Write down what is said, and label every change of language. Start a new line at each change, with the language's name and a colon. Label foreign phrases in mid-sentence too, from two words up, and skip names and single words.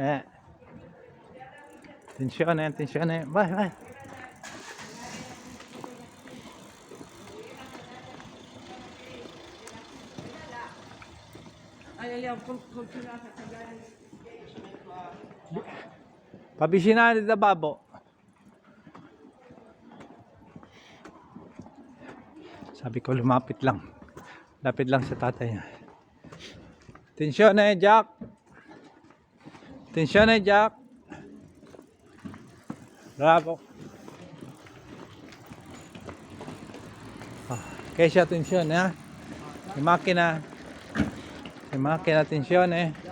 Italian: Attenzione, attenzione. Vai, vai. Pavvicinare da babbo.
Filipino: Sabi ko lumapit lang. Lapit lang sa tatay niya.
Italian: Attenzione, Jack. Attenzione, Jack. Bravo. Kesha, attenzione, ha.
Filipino: May macchina.
Italian: May macchina, attenzione.